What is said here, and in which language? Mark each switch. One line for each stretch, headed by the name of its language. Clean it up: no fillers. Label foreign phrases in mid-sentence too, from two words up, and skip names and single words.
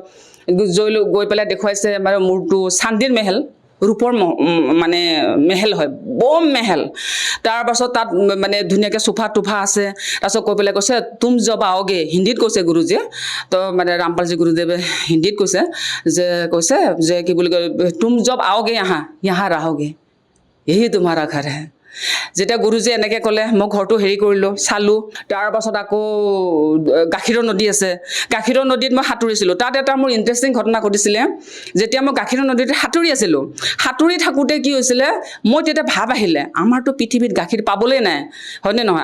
Assamese: গৈ পেলাই দেখুৱাইছে মানে মোৰটো চান্দিৰ মেহেল, ৰূপৰ মানে মেহেল হয়, বম মেহেল। তাৰ পাছত তাত মানে ধুনীয়াকৈ চোফা টোফা আছে। তাৰপাছত কৈ পেলাই কৈছে
Hindi: तुम जब आओगे,
Assamese: হিন্দীত কৈছে গুৰুজীয়ে। তো মানে ৰামপালজী গুৰুদেৱে হিন্দীত কৈছে যে কি বুলি কয়,
Hindi: तुम जब आओगे यहाँ रहोगे, यही तुम्हारा घर है।
Assamese: যেতিয়া গুৰুজীয়ে এনেকৈ ক'লে, মই ঘৰটো হেৰি কৰিলোঁ, চালোঁ। তাৰ পাছত আকৌ গাখীৰৰ নদী আছে, গাখীৰৰ নদীত মই সাঁতুৰিছিলোঁ। তাত এটা মোৰ ইণ্টাৰেষ্টিং ঘটনা ঘটিছিলে। যেতিয়া মই গাখীৰৰ নদীত সাঁতুৰি আছিলোঁ, সাঁতুৰি থাকোঁতে কি হৈছিলে, মই তেতিয়া ভাব আহিলে, আমাৰতো পৃথিৱীত গাখীৰ পাবলৈ নাই, হয়নে নহয়?